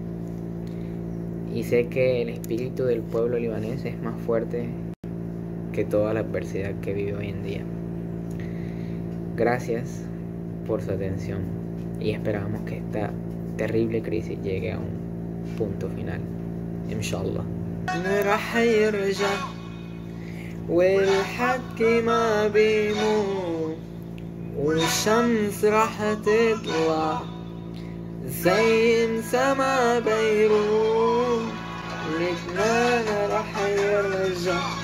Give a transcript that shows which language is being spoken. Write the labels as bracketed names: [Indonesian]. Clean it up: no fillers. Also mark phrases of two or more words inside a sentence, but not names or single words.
[Spanish] Y sé que el espíritu del pueblo libanés es más fuerte que toda la adversidad que vive hoy en día. Gracias por su atención y esperamos que esta terrible crisis llegue a un punto final. [Arabic] Inshallah. راح يرجع والحكي ما بيموت والشمس راح تطلع زي سما بيروت لبنان راح يرجع